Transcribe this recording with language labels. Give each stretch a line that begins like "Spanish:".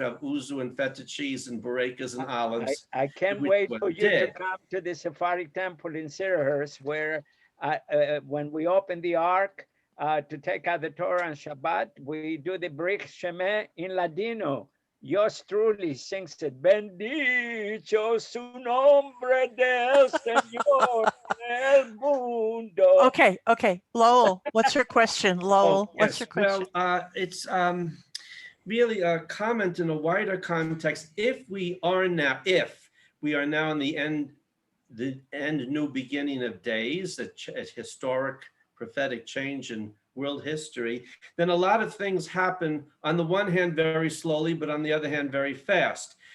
English: You have uzu and feta cheese and berekas and olives. I can't wait for you to come to the Sephardic temple in Syracuse, where when we open the ark to take out the Torah on Shabbat, we do the Brit Shemeh in Ladino. Yours truly sings it.
Ladino: Bendito su nombre del Señor el mundo.
English: Okay. Lowell, what's your question? Lowell, what's your question? Well, it's really a comment in a wider context. If we are now in the end new beginning of days, a historic prophetic change in world history, then a lot of things happen on the one hand very slowly, but on the other hand very fast.